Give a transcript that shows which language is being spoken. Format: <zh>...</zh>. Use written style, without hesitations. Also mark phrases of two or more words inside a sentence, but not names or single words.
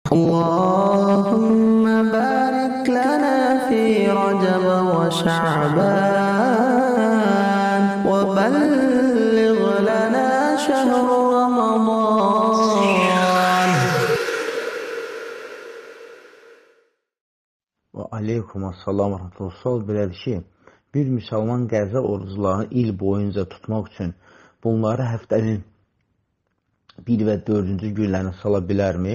<ar>اللهم بارك لنا في رجب وشعبان وبلغ لنا شهر رمضان. وعليكم السلام ورحمة الله.</ar> <az>Sual belədir ki, bir müsəlman qəza oruclarını il boyunca tutmaq üçün bunları həftənin 1 və 4-cü günlərinə sala bilərmi?</az>